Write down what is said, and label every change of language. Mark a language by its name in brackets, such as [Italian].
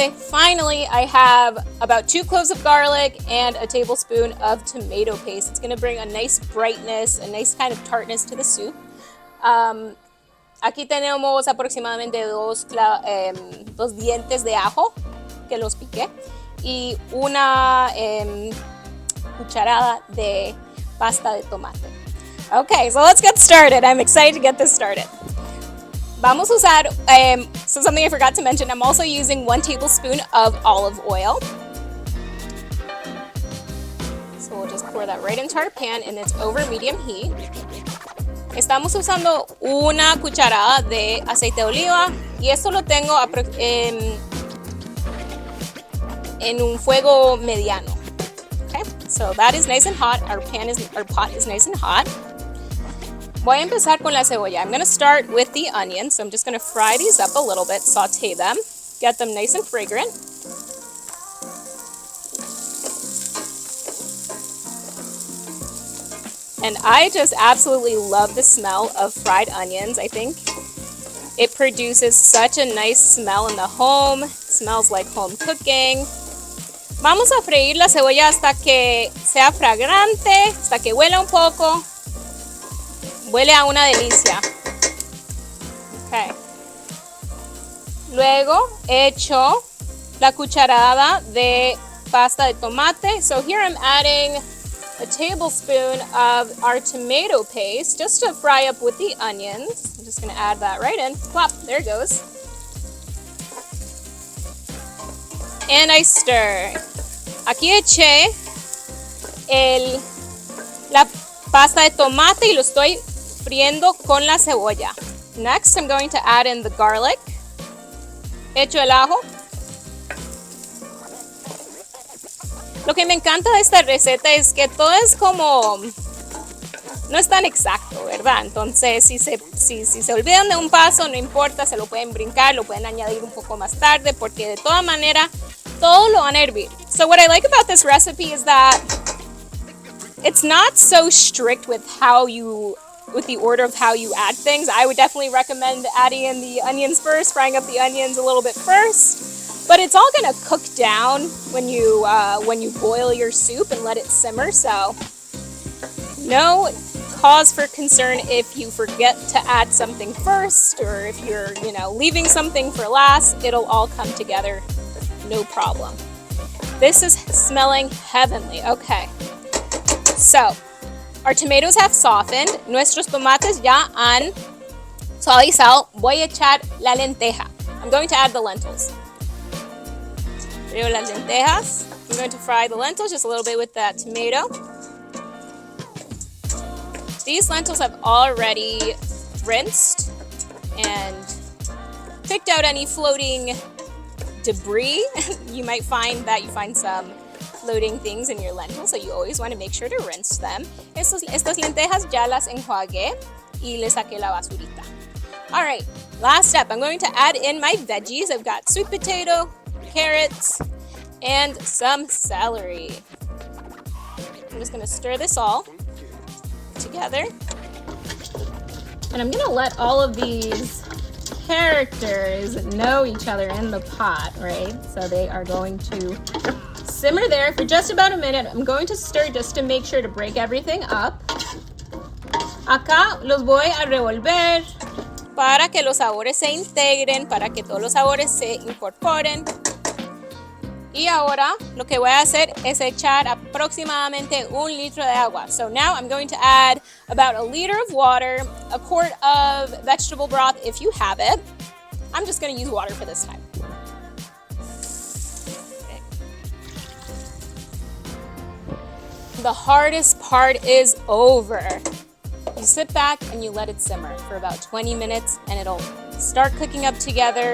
[English] Finally, I have about 2 cloves of garlic and a tablespoon of tomato paste. It's going to bring a nice brightness, a nice kind of tartness to the soup. [Spanish] Aquí tenemos aproximadamente 2 dientes de ajo que los piqué y una cucharada de pasta de tomate. [English] Okay, so let's get started. I'm excited to get this started. [Spanish] Vamos a usar, [English] so something I forgot to mention, I'm also using 1 tablespoon of olive oil. So we'll just pour that right into our pan and it's over medium heat. [Spanish] Estamos usando una cucharada de aceite de oliva y esto lo tengo en un fuego mediano. [English] Okay, so that is nice and hot. Our pot is nice and hot. [Spanish] Voy a empezar con la cebolla. [English] I'm going to start with the onions. So I'm just going to fry these up a little bit, saute them, get them nice and fragrant. And I just absolutely love the smell of fried onions. I think it produces such a nice smell in the home. It smells like home cooking. [Spanish] Vamos a freír la cebolla hasta que sea fragrante, hasta que huela un poco. Huele a una delicia. Okay. Luego echo la cucharada de pasta de tomate. [English] So here I'm adding a tablespoon of our tomato paste just to fry up with the onions. I'm just going to add that right in. Plop, there it goes. And I stir. [Spanish] Aquí eché la pasta de tomate y lo estoy friendo con la cebolla. [English] Next, I'm going to add in the garlic. [Spanish] Echo el ajo. Lo que me encanta de esta receta es que todo es como, no es tan exacto, ¿verdad? Entonces, si se olvidan de un paso, no importa, se lo pueden brincar, lo pueden añadir un poco más tarde, porque de toda manera Todo lo van a hervir. [English] So what I like about this recipe is that it's not so strict with the order of how you add things. I would definitely recommend adding in the onions first, frying up the onions a little bit first. But it's all gonna cook down when you boil your soup and let it simmer. So no cause for concern if you forget to add something first, or if you're, leaving something for last. It'll all come together, no problem. This is smelling heavenly. Okay, so our tomatoes have softened. [Spanish] Nuestros tomates ya han suavizado. Voy a echar la lenteja. [English] I'm going to add the lentils. [Spanish] Veo las lentejas. [English] I'm going to fry the lentils just a little bit with that tomato. These lentils have already rinsed and picked out any floating debris. You might find that you find some floating things in your lentils, so you always want to make sure to rinse them. Estas lentejas ya las enjuagué y le saqué la basurita. All right, last step, I'm going to add in my veggies. I've got sweet potato, carrots, and some celery. I'm just going to stir this all together. And I'm going to let all of these characters know each other in the pot, right? So they are going to simmer there for just about a minute. I'm going to stir just to make sure to break everything up. [Spanish] Acá los voy a revolver para que los sabores se integren, para que todos los sabores se incorporen. Y ahora lo que voy a hacer es echar aproximadamente 1 litro de agua. [English] So now I'm going to add about 1 liter of water, a quart of vegetable broth if you have it. I'm just going to use water for this time. Okay. The hardest part is over. You sit back and you let it simmer for about 20 minutes and it'll start cooking up together.